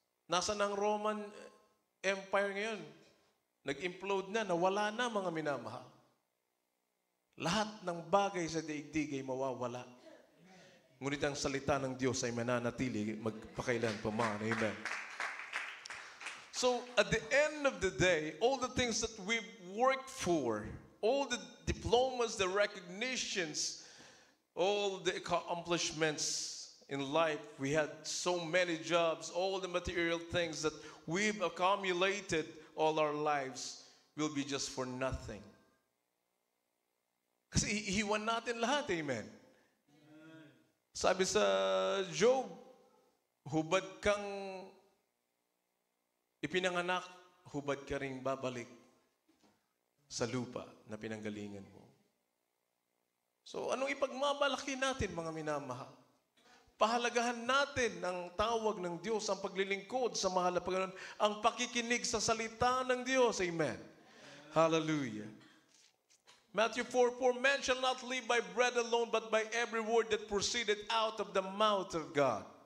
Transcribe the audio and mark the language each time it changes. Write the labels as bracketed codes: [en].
[tl] Nasa ng Roman Empire ngayon? Nag-implode na, nawala na, mga minamahal. Lahat ng bagay sa daigdig ay mawawala. Ngunit ang salita ng Diyos ay mananatili magpakailan pa man. Amen. [en] So, at the end of the day, all the things that we've worked for, all the diplomas, the recognitions, all the accomplishments in life, we had so many jobs, all the material things that we've accumulated all our lives will be just for nothing. [tl] Kasi iiwan natin lahat, amen. Sabi sa Job, hubad kang ipinanganak, hubad ka ring babalik sa lupa na pinanggalingan mo. So, anong ipagmamalaki natin, mga minamahal? Pahalagahan natin ang tawag ng Diyos, ang paglilingkod sa mahal na Panginoon, ang pakikinig sa salita ng Diyos. Amen. Hallelujah. [en] Matthew 4:4, man shall not live by bread alone, but by every word that proceeded out of the mouth of God.